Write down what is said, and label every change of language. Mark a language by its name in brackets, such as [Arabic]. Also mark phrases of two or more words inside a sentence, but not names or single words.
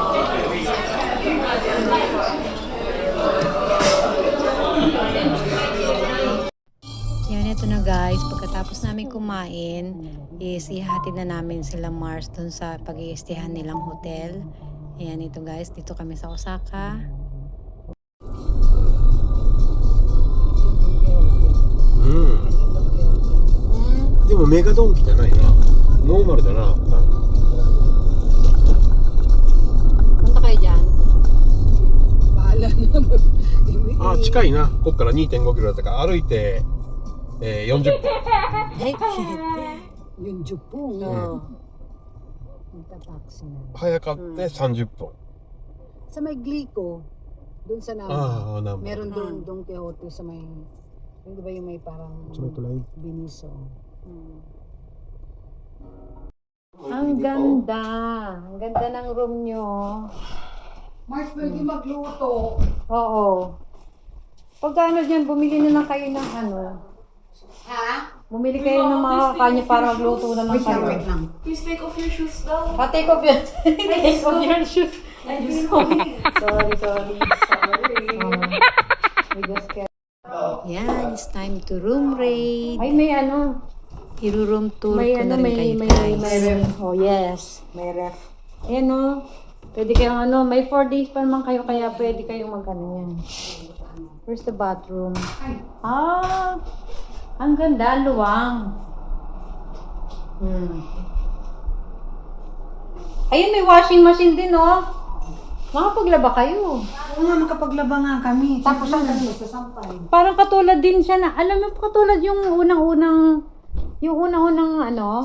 [Filipino] Yan, ito na guys. Pagkatapos namin kumain, is ihatid na namin sila Mars dun sa pag-iistihan nilang hotel. Ayan, ito guys. Dito kami sa Osaka. Mm. [Japanese] でもメガドンキじゃないな。ノーマルだな。なんか [Filipino] Punta kayo dyan. Bahala na. [Japanese] あ、近いな。こっから 2.5 キロだったから歩いて、40分。 [Filipino] Yung Jupong. Oo. Magta-taxi na. [Japanese] 早かって30分。 [Filipino] Sa may Glico, doon sa Namba. [Japanese] ああ、なんだ。 [Filipino] Meron doon Don Quixote sa may Yung di ba yung may parang Sa may tulay. biniso. Ang ganda. Ang ganda ng room nyo. Mars, pwede magluto. Oo. Pag ano dyan, bumili na lang kayo ng ano. Ha? Bumili kayo ng mga kanya para magluto na lang Wait lang, kayo. wait lang. [English] Please take off your shoes daw. Take off your, take off your shoes. Sorry. We just get... Yan, it's time to room raid. [Filipino] Ay, may ano. Iru-room tour May ko ano, na rin kayo, guys. may ref. [English] Oh, yes. [Filipino] May ref. Ayan o. Pwede kayong ano, may 4 days pa naman kayo, kaya pwede kayong mag-ano yan. [English] Where's the bathroom? [Filipino] Ah, ang ganda, luwang. Ayun, may [English] washing machine [Filipino] din, oh. Makapaglaba kayo. Oo nga, makapaglaba nga kami. Tapos ang kami sasampay. Parang katulad din siya na, alam mo, katulad yung unang-unang ano,